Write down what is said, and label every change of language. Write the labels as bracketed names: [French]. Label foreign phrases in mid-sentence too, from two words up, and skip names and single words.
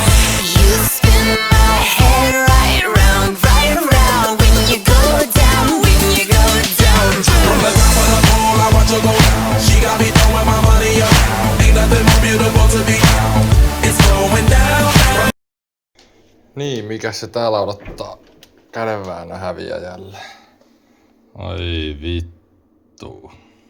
[English] You spin my head right round when you go down, when you go down. From the top of the pole, I watch her go down. She got me throwing my money around. Ain't nothing more beautiful to be found. It's going down, down. [Finnish] Niin, mikä se täällä odottaa kädenväännön häviäjälle? Ai vittu.